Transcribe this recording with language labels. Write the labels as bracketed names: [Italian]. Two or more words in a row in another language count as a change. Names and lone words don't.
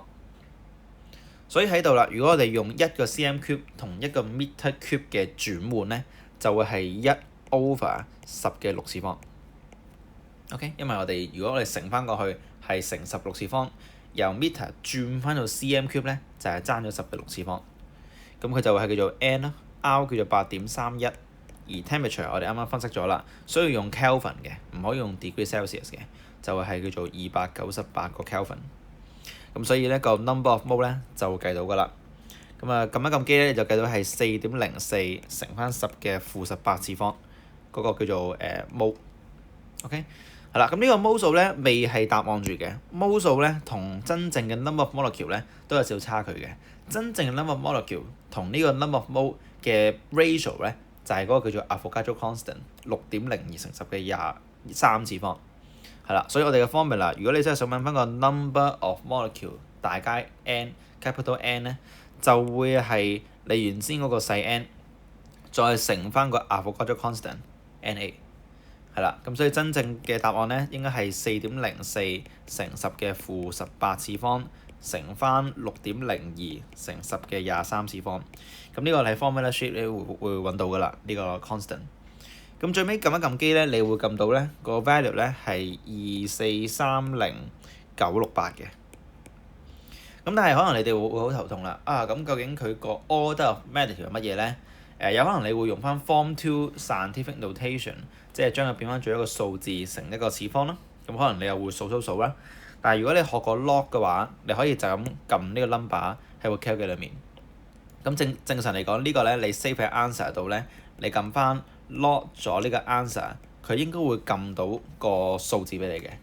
[Cantonese] 所以喺度啦，如果我哋用1個 [English] cm cube [Cantonese] 同1個 [English] meter cube [Cantonese] 嘅轉換咧，就會係1 over 10嘅6次方。OK， 因為如果我哋乘翻過去係乘16次方，由 meter 轉翻到 [English] cm cube [Cantonese] 咧，就係爭咗10嘅6次方。咁佢就會係叫做 n 啦 ，R 叫做8.31，而 temperature 我哋啱啱分析咗啦，需要用 Kelvin 嘅，唔可以用 [English] degree Celsius [Cantonese] 嘅，就係叫做298個 Kelvin。咁所以咧個 [English] number of mole [Cantonese] 咧就會計到㗎啦。咁啊撳一撳機咧，你就計到係4.04乘翻10嘅負18次方，嗰個叫做mole。OK， 係啦。咁呢個 mole 數咧未係答案住嘅。mole 數咧同真正嘅 [English] number of molecule [Cantonese] 咧都有少少差距嘅。真正嘅 [English] number of molecule [Cantonese] 同呢個 [English] number of mole [Cantonese] 嘅 ratio 咧就係嗰個叫做 [English] Avogadro constant [Cantonese] 6.02 乘10嘅23次方。係啦，所以我哋嘅 formula， 如果你真係想揾翻個 number of molecule 大街 [English] n capital N [Cantonese] 咧，就會係你原先嗰個細 n 再乘翻個 [English] Avogadro constant Na。 [Cantonese] 係啦，咁所以真正嘅答案咧應該係4.04乘10嘅負18次方乘翻6.02乘10嘅23次方。咁呢個係 [English] formula sheet [Cantonese] 你會揾到㗎啦，呢個 constant。咁最尾撳一撳機咧，你會撳到咧個 value 咧係2430968嘅。咁但係可能你哋會好頭痛啦。咁究竟佢個 [English] order of magnitude [Cantonese] 係乜嘢咧？有可能你會用翻 Form 2 [English] scientific notation， [Cantonese] 即係將佢變翻做一個數字乘一個次方啦。咁可能你又會數啦。但係如果你學過 log 嘅話，你可以就咁撳呢個 number 喺個 calc 裏面。咁正常嚟講，呢個咧你 save 喺 answer 度咧，你撳翻 log 咗呢個 answer， 佢應該會撳到個數字俾你嘅。